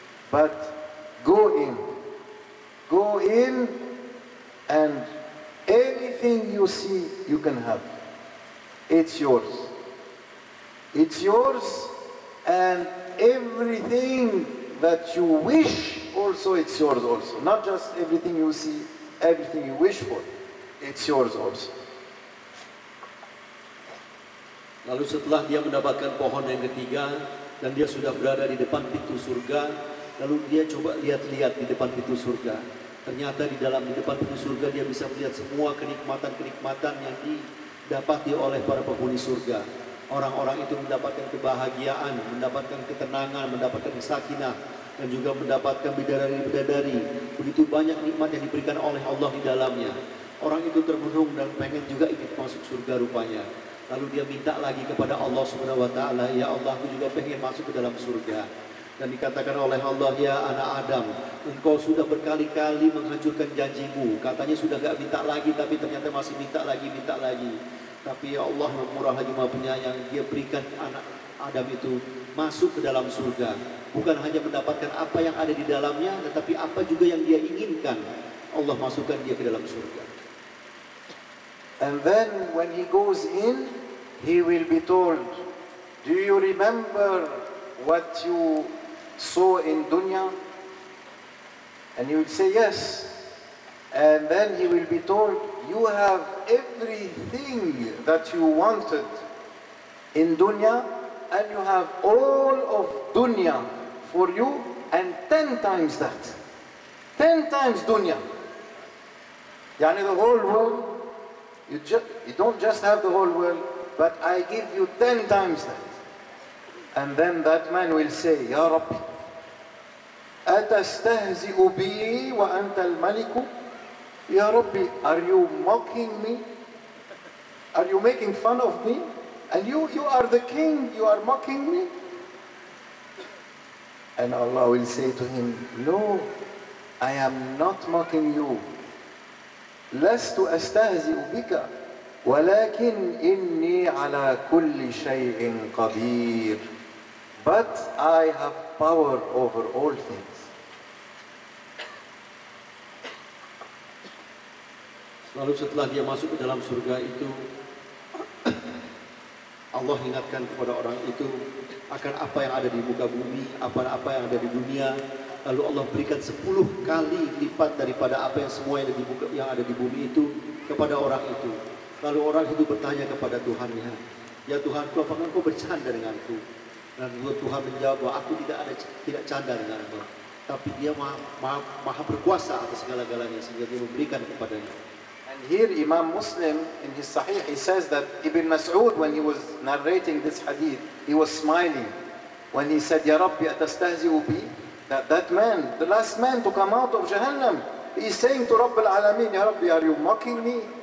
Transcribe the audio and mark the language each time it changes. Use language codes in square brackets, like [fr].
[en] But go in, and anything you see, you can have. It's yours. It's yours, and everything that you wish, also it's yours also. Not just everything you see, everything you wish for, it's yours also. [id] Lalu setelah dia mendapatkan pohon yang ketiga dan dia sudah berada di depan pintu surga, lalu dia coba lihat-lihat di depan pintu surga. Ternyata di depan pintu surga dia bisa melihat semua kenikmatan-kenikmatan yang didapati oleh para penghuni surga. Orang-orang itu mendapatkan kebahagiaan, mendapatkan ketenangan, mendapatkan sakinah, dan juga mendapatkan bidadari-bidadari. Begitu banyak nikmat yang diberikan oleh Allah di dalamnya. Orang itu termenung dan pengen juga ingin masuk surga rupanya. Lalu dia minta lagi kepada Allah Subhanahu wa taala, ya Allah, aku juga pengen masuk ke dalam surga. Dan dikatakan oleh Allah, ya anak Adam, engkau sudah berkali-kali menghancurkan janjimu. Katanya sudah gak minta lagi, tapi ternyata masih minta lagi. Tapi ya Allah yang murah lagi maha penyayang, dia berikan anak Adam itu masuk ke dalam surga. Bukan hanya mendapatkan apa yang ada di dalamnya, tetapi apa juga yang dia inginkan. Allah masukkan dia ke dalam surga. [en] And then when he goes in, he will be told, do you remember what you saw in dunya? And he will say yes. And then he will be told, you have everything that you wanted in dunya, and you have all of dunya for you, and 10 times that. 10 times dunya. Yani the whole world, you don't just have the whole world, but I give you 10 times that. And then that man will say, Ya Rabbi, [ar] أتستهزئ بي وأنت الملك? [en] Ya Rabbi, are you mocking me? Are you making fun of me? And you are the king, you are mocking me? And Allah will say to him, no, I am not mocking you. [ar] لست أستهزئ بك ولكن إني على كل شيء قدير. [en] But I have power over all things. [id] Lalu setelah dia masuk ke dalam surga itu, Allah ingatkan kepada orang itu akan apa yang ada di muka bumi, apa yang ada di dunia. Lalu Allah berikan 10 kali lipat daripada apa yang semua yang ada di bumi itu kepada orang itu. Lalu orang itu bertanya kepada Tuhannya, ya Tuhanku, apakah engkau bercanda denganku? Dan Tuhan menjawab bahwa aku tidak canda denganmu, tapi dia maha berkuasa atas segala-galanya sehingga dia memberikan kepadanya. [en] And here Imam Muslim in his Sahih, he says that Ibn Mas'ud, when he was narrating this hadith, he was smiling when he said, Ya Rabbi, [ar] atastahzi'u bi? [en] That man, the last man to come out of Jahannam, he is saying to Rabb al-Alamin, Ya Rabbi, are you mocking me?